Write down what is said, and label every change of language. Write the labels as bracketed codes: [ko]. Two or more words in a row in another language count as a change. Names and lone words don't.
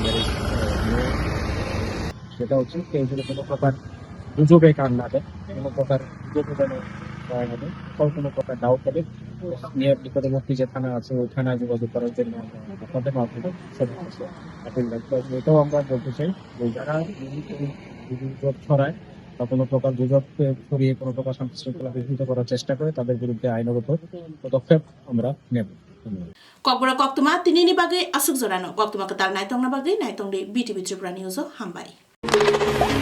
[bn] সেটা হচ্ছে কেউ যদি কোনো প্রকার গুজবে কান না দেয়, কোনো প্রকার গুজবে যেন হবে, কোনো প্রকার ডাউট হবে নিয়ে নিকটবর্তী যে থানা আছে ওই থানায় যোগাযোগ করার জন্য আপনাদের মাধ্যমে এটাও আমরা বলতে চাই যে যারা গুজব ছড়ায় বা কোনো প্রকার গুজব ছড়িয়ে কোনো প্রকার শান্তি শৃঙ্খলা বিঘ্নিত করার চেষ্টা করে তাদের বিরুদ্ধে আইনগত পদক্ষেপ আমরা নেব। ধন্যবাদ। [trp] Kokbora Koktuma, Tinini Bagay, Asuk Zorano, Koktuma Katal Naitong Nabagay, Naitong de BTV Tripura News, Hambai.